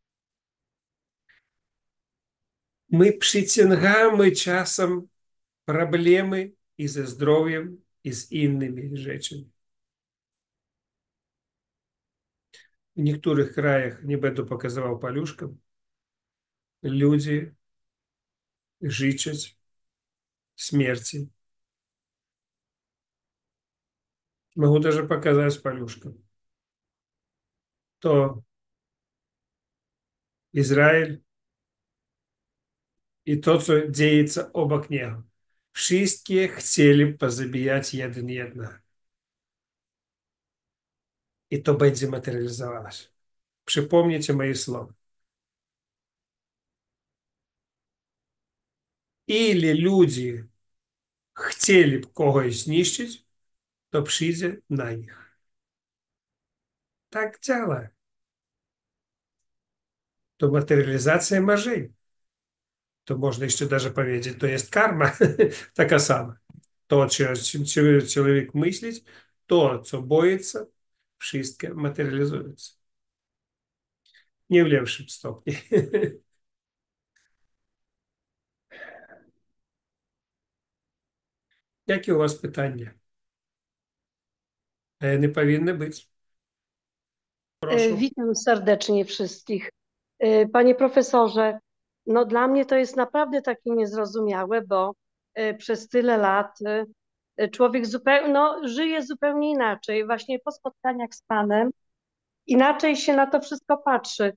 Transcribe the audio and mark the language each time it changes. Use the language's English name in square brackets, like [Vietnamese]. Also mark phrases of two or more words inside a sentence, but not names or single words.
[Polish] My przyciągamy czasem problemy i ze zdrowiem, i z innymi rzeczami. W niektórych krajach, nie będę pokazywał paluszkiem, ludzie życzą śmierci. [Russian] Могу даже показать paluszkiem. [Polish] To Izrael i to, co dzieje się obok niego. Wszystkie chcieli pozabijać jeden jednego. I to będzie materializowało się. Przypomnijcie moje słowa. [Russian] Или люди хотели [Polish] kogoś zniszczyć, to przyjdzie na nich. Tak działa. To materializacja marzeń. To można jeszcze даже powiedzieć, to jest karma taka sama. To, czym człowiek myśli, to, co boится, wszystko materializуется. nie w lepszym stopniu. Jakie [Ukrainian] у вас питання? [Polish] Не powinny być. Proszę. Witam serdecznie wszystkich. Panie profesorze, no dla mnie to jest naprawdę takie niezrozumiałe, bo przez tyle lat człowiek zupełnie, no, żyje zupełnie inaczej. Właśnie po spotkaniach z Panem inaczej się na to wszystko patrzy.